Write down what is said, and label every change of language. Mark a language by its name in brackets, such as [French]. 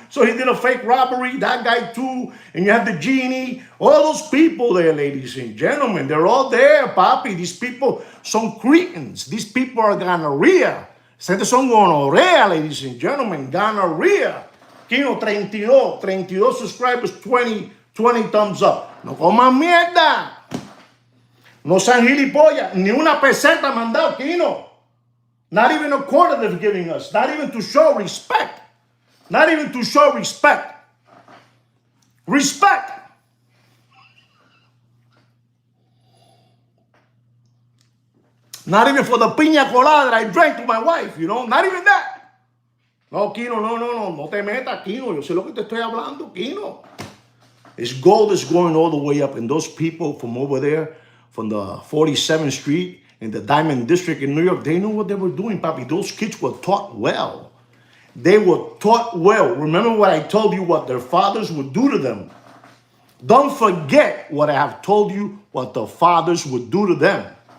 [English] So he did a fake robbery, that guy too, and you have the genie, all those people there, ladies and gentlemen, they're all there, papi. These people son cretins. These people are gonorrhea. [Spanish] Ustedes son gonorrhea, [English] ladies and gentlemen, [Spanish] gonorrhea. [English] Kino, 32 subscribers, 20 thumbs up. [Spanish] No coman mierda. No sean gilipollas. Ni una peseta mandado, Kino. [English] Not even a quarter they're giving us. Not even to show respect. Not even to show respect. Respect. Not even for the piña colada that I drank to my wife, you know. Not even that. [Spanish] No, Kino, no te metas, Kino. Yo sé lo que te estoy hablando, Kino. [English] His gold is going all the way up. And those people from over there, from the 47th Street in the Diamond District in New York, they know what they were doing, papi. Those kids were taught well. They were taught well. Remember what I told you, what their fathers would do to them. Don't forget what I have told you, what the fathers would do to them.